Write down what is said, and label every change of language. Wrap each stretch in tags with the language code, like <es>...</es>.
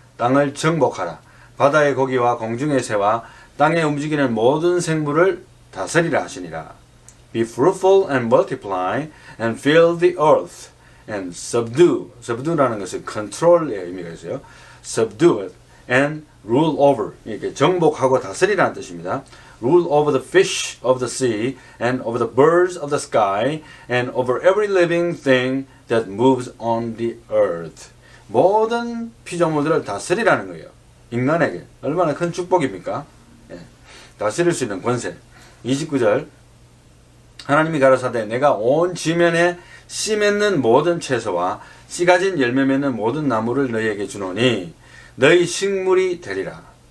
<ko>땅을 정복하라. 바다의 고기와 공중의 새와 땅에 움직이는 모든 생물을 다스리라 하시니라.</ko> <en>Be fruitful and multiply and fill the earth and subdue.</en> <ko>subdue라는 것은 control의 의미가 있어요.</ko> <en>subdue it and rule over.</en> <ko>이렇게 정복하고 다스리라는 뜻입니다.</ko> <en>rule over the fish of the sea and over the birds of the sky and over every living thing that moves on the earth.</en> <ko>모든 피조물들을 다스리라는 거예요. 인간에게 얼마나 큰 축복입니까? 예. 다스릴 수 있는 권세. 29절 하나님이 가라사대 내가 온 지면에 씨 맺는 모든 채소와 씨 가진 열매 맺는 모든 나무를 너희에게 주노니 너희 식물이 되리라.</ko>